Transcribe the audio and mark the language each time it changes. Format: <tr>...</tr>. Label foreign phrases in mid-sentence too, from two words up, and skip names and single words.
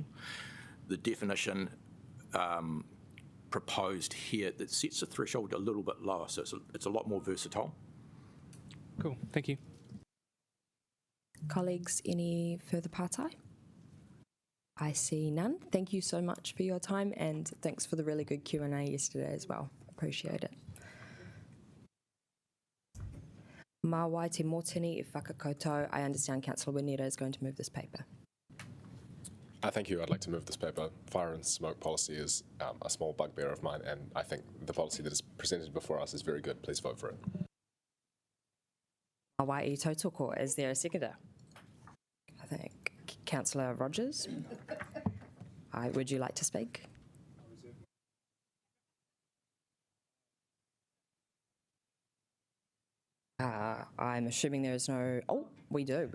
<en>The definition proposed here that sets the threshold a little bit lower, so it's a lot more versatile. Cool, thank you. Colleagues, any further pātai? I see none. Thank you so much for your time, and thanks for the really good Q&A yesterday as well. Appreciate it.</en> <mi>Mā wai te mōtini I whakakoutou.</mi> <en>I understand Councillor Wineta is going to move this paper. Thank you. I'd like to move this paper. Fire and smoke policy is a small bugbear of mine, and I think the policy that is presented before us is very good. Please vote for it.</en> <mi>Mā wai I tautoko.</mi> <en>Is there a seconder? I think Councillor Rogers. Would you like to speak? I'm assuming there is no... Oh, we do.</en>